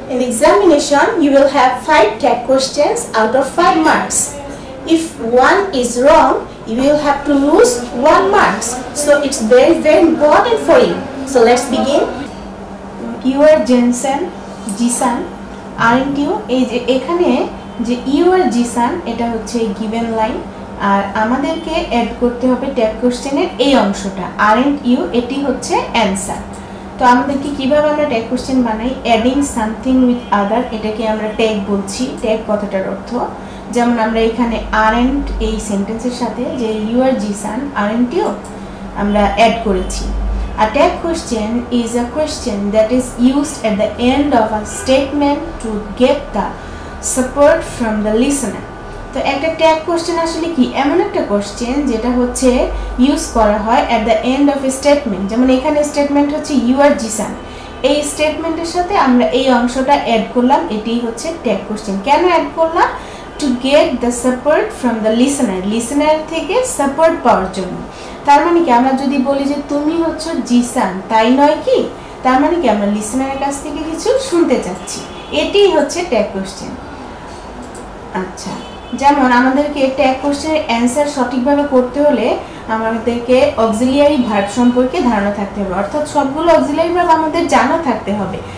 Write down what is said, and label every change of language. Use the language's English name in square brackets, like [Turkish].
[English] In the examination, you will have 5 tag questions out of 5 marks. If one is wrong, you will have to lose 1 marks. So it's very important for you. So let's begin. You are Jensen, Jisan, aren't you? [Bangla] এখানে যে [English] you are Jisan [Bangla] এটা হচ্ছে given line আর আমাদেরকে add করতে হবে tag কোশ্চেনের এই অংশটা [English] aren't you [Bangla] এটি হচ্ছে অ্যানসার। তো আমাদেরকে কিভাবে আমরা ট্যাগ কোশ্চেন বানাই [English] adding something with other [Bangla] এটাকে আমরা ট্যাগ বলছি। ট্যাগ কথাটার অর্থ যেমন আমরা এখানে aren't এই সেন্টেন্সের সাথে যে [English] you are Jisan aren't you [Bangla] আমরা অ্যাড করেছি। [English] A tag question is a question that is used at the end of a statement to get the support from the listener. [Bangla] তো একটা ট্যাগ কোশ্চেন আসলে কি এমন একটা কোশ্চেন যেটা হচ্ছে ইউজ করা হয় [English] at the end of a statement। [Bangla] যেমন এখানে স্টেটমেন্ট হচ্ছে [English] you are Jisan, [Bangla] এই স্টেটমেন্টের সাথে আমরা এই অংশটা অ্যাড করলাম, এটাই হচ্ছে ট্যাগ কোশ্চেন। কেন অ্যাড করলাম? [English] to get the support from the listener, [Bangla] listener থেকে সাপোর্ট পাওয়ার জন্য। তার মানে কি আমরা যদি বলি যে তুমি হচ্ছে জিসান তাই নয় কি, তার মানে কি আমরা লিসেনারের কাছ থেকে কিছু শুনতে চাচ্ছি, এটাই হচ্ছে ট্যাগ কোশ্চেন। আচ্ছা, যেমন আমাদেরকে ট্যাগ কোশ্চেনের অ্যান্সার সঠিকভাবে করতে হলে আমাদেরকে অক্সিলিয়ারি ভার্ব সম্পর্কে ধারণা থাকতে হবে, অর্থাৎ সবগুলো অক্সিলিয়ারি ভার্ব আমাদের জানা থাকতে হবে।